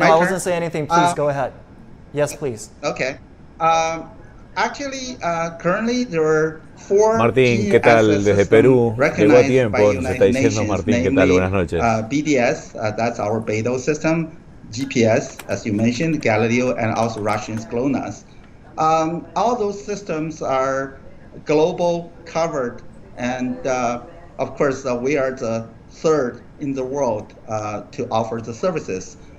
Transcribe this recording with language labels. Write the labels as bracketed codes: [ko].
[en] no, I wasn't saying anything. Please go ahead. Yes, please. Okay. Actually, currently there are 4 [es] Martín, ¿qué tal desde Perú? Llegó a tiempo, nos está diciendo Martín, ¿qué tal? Buenas noches. [en] BDS, that's our Beidou system, GPS, as you mentioned, Galileo, and also Russian GLONASS. All those systems are global covered, and of course, we are the third in the world to offer the services.